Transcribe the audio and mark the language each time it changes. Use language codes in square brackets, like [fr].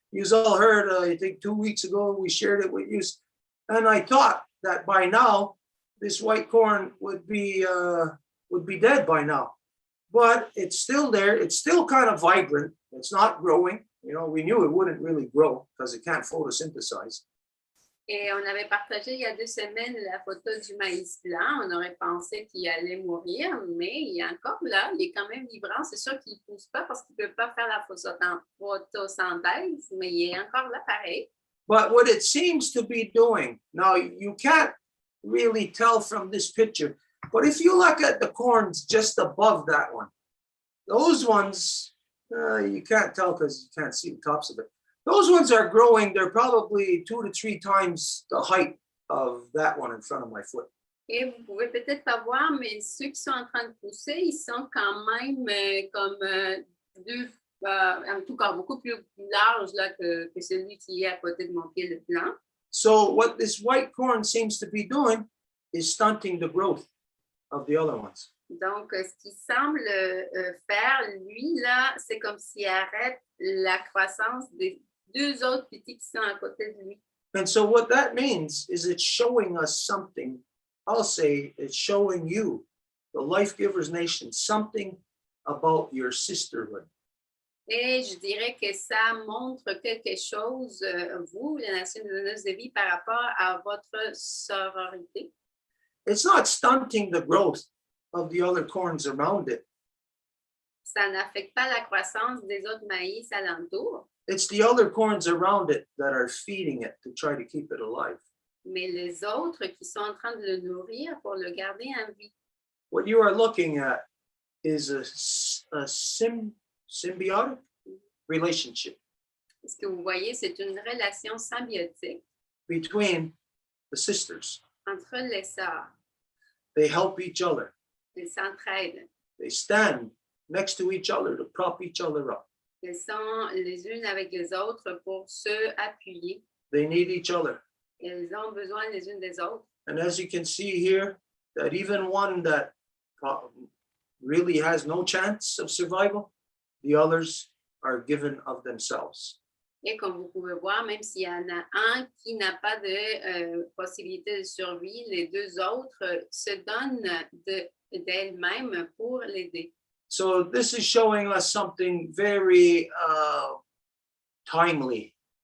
[en] You all heard, I think 2 weeks ago, we shared it with you, and I thought that by now this white corn would be dead by now, but it's still there. It's still kind of vibrant. It's not growing. You know, we knew it wouldn't really grow because it can't photosynthesize. [fr] Et on avait partagé il y a 2 semaines la photo du maïs blanc. On aurait pensé qu'il allait mourir, mais il est encore là. Il est quand même vibrant. C'est sûr qu'il ne pousse pas parce qu'il ne peut pas faire la photosynthèse, mais il est encore là pareil. [en] But what it seems to be doing, now you can't really tell from this picture, but if you look at the corns just above that one, those ones, you can't tell because you can't see the tops of it. Those ones are growing. They're probably 2 to 3 times the height of that one in front of my foot. [fr] Et vous pouvez peut-être pas voir, mais ceux qui sont en train de pousser, ils sont quand même comme en tout cas beaucoup plus larges là, que celui qui est à côté de mon pied le blanc. [en] So what this white corn seems to be doing is stunting the growth of the other ones. [fr] Donc, ce qu'il semble faire, lui, là, c'est comme s'il arrête la croissance des 2 autres petits qui sont à côté de lui. [en] And so what that means is it's showing us something. I'll say it's showing you, the Life Givers Nation, something about your sisterhood. [fr] Et je dirais que ça montre quelque chose, vous, la nation de donneuses de vie, par rapport à votre sororité. [en] It's not stunting the growth of the other corns around it. [fr] Ça n'affecte pas la croissance des autres maïs alentours, [en] It's the other corns around it that are feeding it to try to keep it alive. [fr] mais les autres qui sont en train de le nourrir pour le garder en vie. [en] What you are looking at is a symbiotic relationship. [fr] Ce que vous voyez, c'est une relation symbiotique [en] between the sisters. [fr] entre les sœurs. [en] They help each other. [fr] Elles s'entraident. [en] They stand next to each other to prop each other up. [fr] Elles sont les unes avec les autres pour se appuyer. [en] They need each other. [fr] Elles ont besoin les unes des autres. [en] And as you can see here, that even one that really has no chance of survival, the others are given of themselves. [fr] Et comme vous pouvez voir, même s'il y en a un qui n'a pas de possibilité de survie, les deux autres se donnent d'elles-mêmes pour l'aider. [en] So this is showing us something very timely